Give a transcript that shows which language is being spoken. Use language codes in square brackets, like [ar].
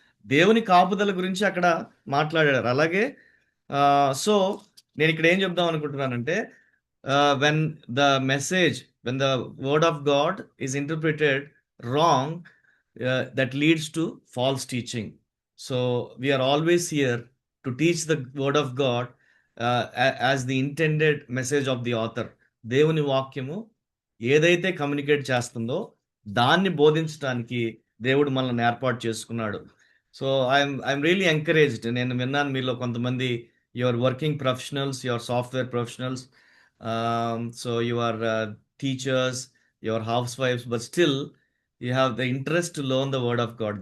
[te] దేవుని కాపుదల గురించి అక్కడ మాట్లాడారు. అలాగే సో నేనిక్కడ ఏం చెప్దాం అనుకుంటున్నానంటే, [en] When the message, when the word of God is interpreted wrong, that leads to false teaching. So we are always here to teach the word of God as the intended message of the author. [te] దేవుని వాక్యము ఏదైతే communicate చేస్తుందో దాన్ని బోధించడానికి దేవుడు మనల్ని ఏర్పాటు చేసుకున్నాడు. [en] So I'm really encouraged. [te] నేను విన్నాను మీలో కొంతమంది [en] Your working professionals, your software professionals, so your teachers, your house wives, but still you have the interest to learn the word of God.